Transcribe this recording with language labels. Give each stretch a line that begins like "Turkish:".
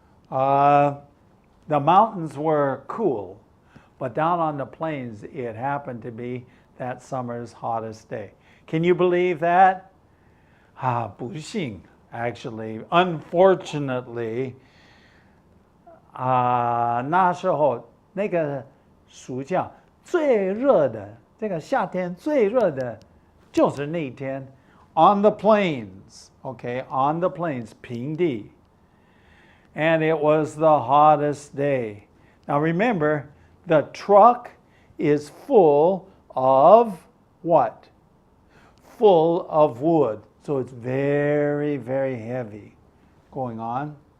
English: The mountains were cool, but down on the plains, it happened to be that summer's hottest day. Can you believe that?
Chinese: 不幸,
English: actually, unfortunately,
Chinese: 那时候那个暑假最热的，这个夏天最热的就是那天
English: on the plains, okay, on the plains,
Chinese: 平地.
English: And it was the hottest day. Now remember, the truck is full of what? Full of wood. So it's very, very heavy. Going on.